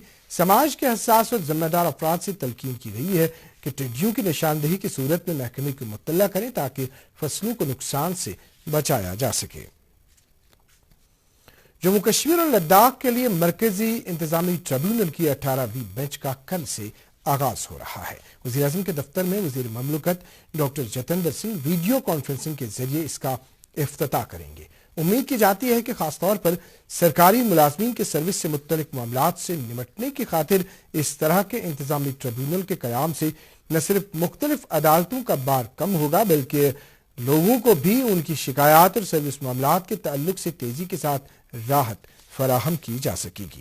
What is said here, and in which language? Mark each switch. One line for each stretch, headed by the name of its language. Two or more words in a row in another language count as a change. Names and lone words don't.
Urdu: سماج کے حساس اور ذمہ دار افراد سے تلقین کی گئی ہے کہ ٹڈیوں کی نشاندہی کی صورت میں محکمے کو مطلع کریں تاکہ فصلوں کو نقصان سے بچایا جا سکے. جموں کشمیر اور لداخ کے لیے مرکزی انتظامی ٹریبیونل کی 18ویں بینچ کا کل سے آغاز ہو رہا ہے. وزیر اعظم کے دفتر میں وزیر مملکت ڈاکٹر جتیندر سنگھ
English: video conferencing
Urdu: کے ذریعے اس کا افتتاح کریں گے. امید کی جاتی ہے کہ خاص طور پر سرکاری ملازمین کے سروس سے متعلق معاملات سے نمٹنے کی خاطر اس طرح کے انتظامی ٹریبیونل کے قیام سے نہ صرف مختلف عدالتوں کا بار کم ہوگا بلکہ لوگوں کو بھی ان کی شکایات اور سروس معاملات کے تعلق سے تیزی کے ساتھ راحت فراہم کی جا سکے گی.